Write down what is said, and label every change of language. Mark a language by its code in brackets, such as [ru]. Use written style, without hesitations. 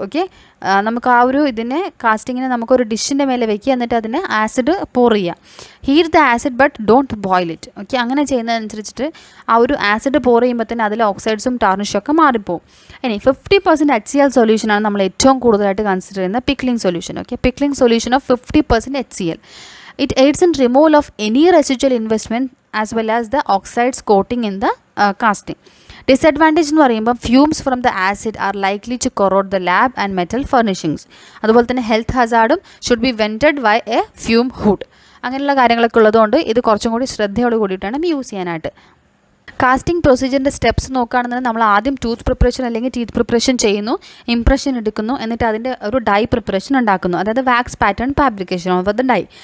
[ml] Okay, നമുക്ക് ആ ഒരു കാസ്റ്റിങ്ങിനെ നമുക്കൊരു ഡിഷിൻ്റെ മേലെ വെക്കുക, എന്നിട്ട് അതിന് ആസിഡ് പോർ ചെയ്യുക. [en] Heat the acid but don't boil it. [ml] Okay, അങ്ങനെ ചെയ്യുന്നതനുസരിച്ചിട്ട് ആ ഒരു ആസിഡ് പോർ ചെയ്യുമ്പോൾ തന്നെ അതിലെ ഓക്സൈഡ്സും ടാർണിഷും ഒക്കെ മാറിപ്പോവും. ഇനി 50% HCl സൊല്യൂഷനാണ് നമ്മൾ ഏറ്റവും കൂടുതലായിട്ട് കൺസിഡർ ചെയ്യുന്ന pickling solution. [en] Okay, pickling solution of 50% HCl. It aids in removal of any residual investment as well as the oxides coating in the casting. Disadvantage [ml] എന്ന് പറയുമ്പോൾ [en] Fumes from the acid are likely to corrode the lab and metal furnishings. [ml] അതുപോലെ തന്നെ [en] Health ഹസാർഡും should be vented by a fume hood. [ml] അങ്ങനെയുള്ള കാര്യങ്ങളൊക്കെ ഉള്ളതുകൊണ്ട് ഇത് കുറച്ചും കൂടി ശ്രദ്ധയോട് കൂടിയിട്ടാണ് യൂസ് ചെയ്യാനായിട്ട്. കാസ്റ്റിംഗ് പ്രൊസീജിയറിൻ്റെ സ്റ്റെപ്സ് നോക്കുകയാണെന്നുണ്ടെങ്കിൽ നമ്മൾ ആദ്യം ടൂത്ത് പ്രിപ്പറേഷൻ അല്ലെങ്കിൽ ടീത്ത് പ്രിപ്പറേഷൻ ചെയ്യുന്നു, ഇംപ്രഷൻ എടുക്കുന്നു, എന്നിട്ട് അതിൻ്റെ ഒരു ഡൈ പ്രിപ്പറേഷൻ ഉണ്ടാക്കുന്നു, അതായത് [en] Wax pattern fabrication of the die.